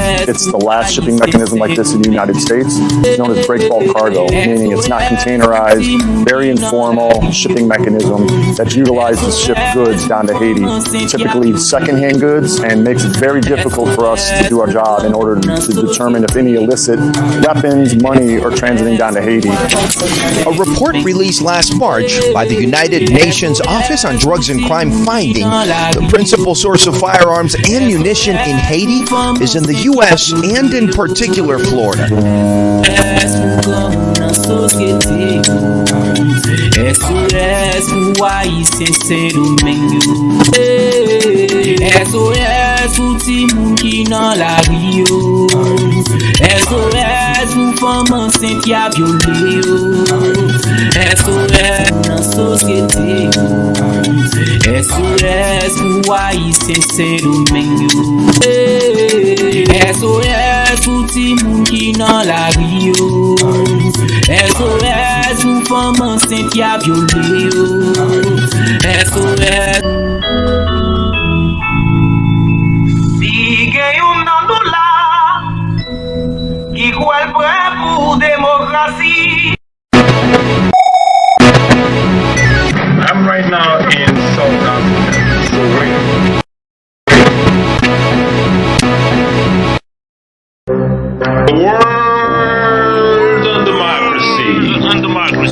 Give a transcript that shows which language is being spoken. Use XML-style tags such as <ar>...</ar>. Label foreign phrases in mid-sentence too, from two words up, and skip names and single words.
<en>It's the last shipping mechanism like this in the United States. It's known as break bulk cargo, meaning it's not containerized, very informal shipping mechanism that's utilized to ship goods down to Haiti, typically secondhand goods, and makes it very difficult for us to do our job in order to determine if any illicit weapons, money are transiting down to Haiti. A report released last March by the United Nations Office on Drugs and Crime finding the principal source of firearms and munition in Haiti is in the U.S. and in particular Florida.</en> <ht>SOS pou ti moun ki nan la rio. SOS pou femme enceinte ki a violé yo. SOS nan sosyete yo. SOS pou haïtien se Domingo. SOS pou ti moun ki nan la rio. SOS pou femme enceinte ki a violé yo. SOS.</ht> <en>I'm right now in South Africa, so the world on democracy.</en>